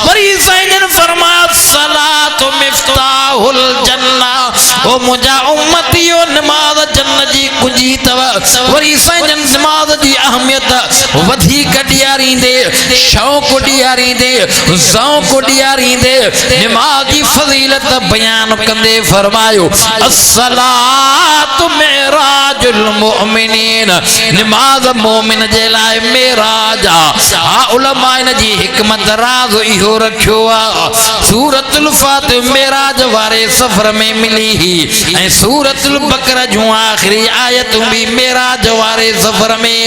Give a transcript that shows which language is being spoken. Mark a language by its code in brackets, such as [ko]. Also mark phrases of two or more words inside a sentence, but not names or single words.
[sd] वरी साईं जन फरमाया [ar] الصلاة مفتاح الجنة, [sd] ओ मुंहिंजा उम्मतियो निमाज़ जन्नत जी कुंजी अथव। वरी साईं जन निमाज़ जी अहमियत वधीक ॾियारींदे, शौक़ ॾियारींदे, ज़ौक़ ॾियारींदे निमाज़ जी फज़ीलत बयान कंदे फरमायो, [ar] الصلاة معراج المؤمنين, [sd] निमाज़ मोमिन जे लाइ मेराज आहे। हा उलमा इन जी हिकमत राज़ इहो रखियो आहे, सूरतुल फातिह मेराज वारे सफ़र में मिली ही, ऐं सूरतुल बकरा जूं आख़िरी आयतूं भी मेराज वारे सफ़र में।